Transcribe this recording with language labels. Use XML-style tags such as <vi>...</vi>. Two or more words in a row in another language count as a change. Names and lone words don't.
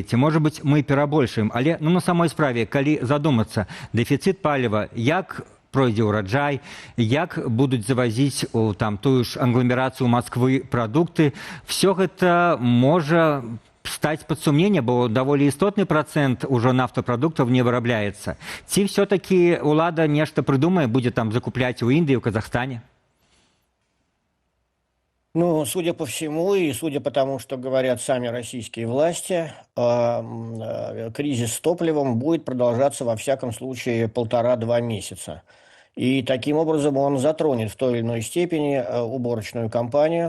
<be>Ці, можа быць, мы перабольшаем? Але на самой справе, калі задумацца, дэфіцыт паліва, як пройдзе ўраджай, як будуць завазіць у тую ж агламерацыю Масквы прадукты, все гэта можа стаць пад сумненне, бо даволі істотны працэнт ужо нафтапрадуктаў не вырабляецца. Ці все-таки ўлада нешта прыдумае, будзе там закупляць у Індыі, у Казахстане?</be> <ru>Ну, судя по всему, и судя по тому, что говорят сами российские власти, кризис с топливом будет продолжаться во всяком случае 1,5-2 месяца. И таким образом он затронет в той или иной степени уборочную кампанию.</ru>